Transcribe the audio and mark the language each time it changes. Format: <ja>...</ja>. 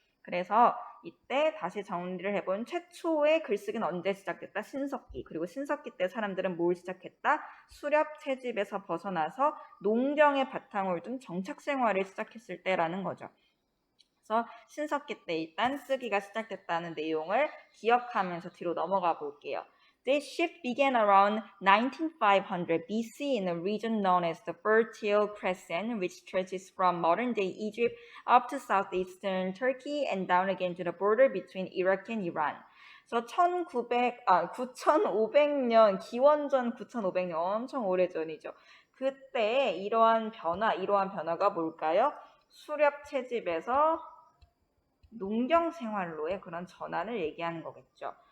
<ko>그래서 이때 다시 정리를 해본 최초의 글쓰기는 언제 시작됐다? 신석기. 그리고 신석기 때 사람들은 뭘 시작했다? 수렵 채집에서 벗어나서 농경의 바탕을 둔 정착 생활을 시작했을 때라는 거죠. 그래서 신석기 때 일단 쓰기가 시작됐다는 내용을 기억하면서 뒤로 넘어가 볼게요.</ko> <en>This shift began around 1900 BC in a region known as the Fertile Crescent, which stretches from modern-day Egypt up to southeastern Turkey and down again to the border between Iraq and Iran.</en> <ko>그래서 9500년, 기원전 9500년, 엄청 오래전이죠. 그때 이러한 변화가 뭘까요? 수렵 채집에서 농경 생활로의 그런 전환을 얘기하는 거겠죠.</ko>